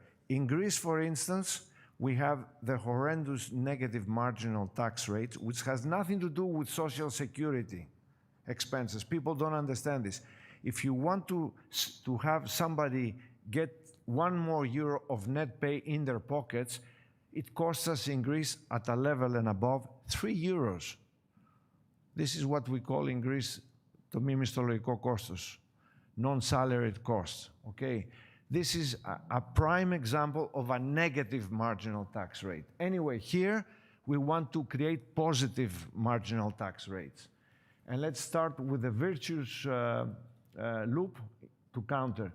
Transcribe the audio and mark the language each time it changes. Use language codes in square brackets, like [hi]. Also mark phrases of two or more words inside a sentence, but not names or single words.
[en] In Greece, for instance, we have the horrendous negative marginal tax rate, which has nothing to do with social security expenses. People don't understand this. If you want to have somebody get €1 more of net pay in their pockets, it costs us in Greece at a level and above €3. This is what we call in Greece [el] το μη μισθολογικό κόστος, [en] non-salaried costs, okay? This is a prime example of a negative marginal tax rate. Anyway, here we want to create positive marginal tax rates. And let's start with the virtuous loop to counter.